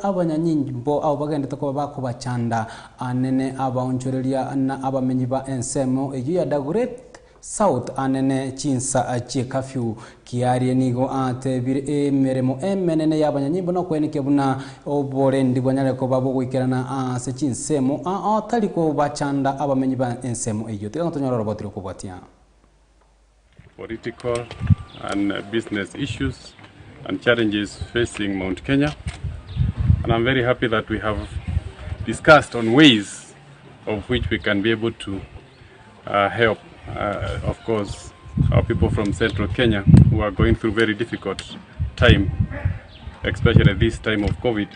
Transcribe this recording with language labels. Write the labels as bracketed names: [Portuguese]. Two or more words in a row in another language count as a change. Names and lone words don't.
[Gusii] abanyanyimbo abo bagende toko bakubachanda anene abaonchoreria na abamenyi ba ensemo eyo ya Dagoretti South anene chinsa achie kafyu Kiarie nigo atebire emeremo emenene y'abanyanyimbo no kwenike buna oborendi bwanyale ko babo gwikirana ase chinsemo ataliko bachanda abamenyi ba ensemo eyo tegantonyora robotiro kubwatia [English] political and business issues and challenges facing Mount Kenya, and I'm very happy that we have discussed on ways of which we can be able to help of course our people from Central Kenya who who are going through very difficult time, especially this time of COVID.